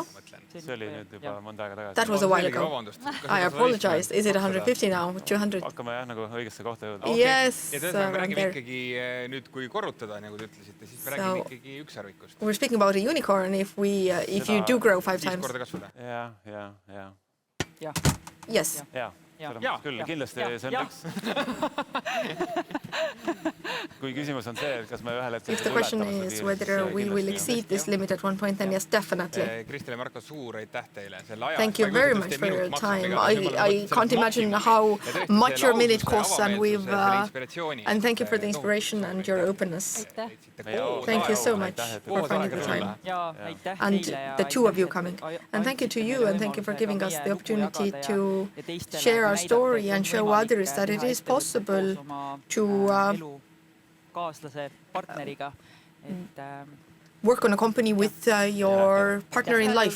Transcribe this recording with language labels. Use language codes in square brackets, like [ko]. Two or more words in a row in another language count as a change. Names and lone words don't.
[en] That was a while ago. I apologize. Is it 150 now? 200? Yes. We're speaking about a unicorn if you do grow 5 times. Yes. [et] Küll, kindlasti see on üks. Kui küsimus on see, et kas me ühel hetkel [en] If the question is whether we will exceed this limit at one point, then yes, definitely. [et] Kristel ja Marko, suur aitäh teile. [en] Thank you very much for your time. I can't imagine how much your minute costs, and and thank you for the inspiration and your openness. Thank you so much for finding the time. And the two of you coming. And thank you to you, and thank you for giving us the opportunity to share our story and show others that it is possible to work on a company with your partner in life.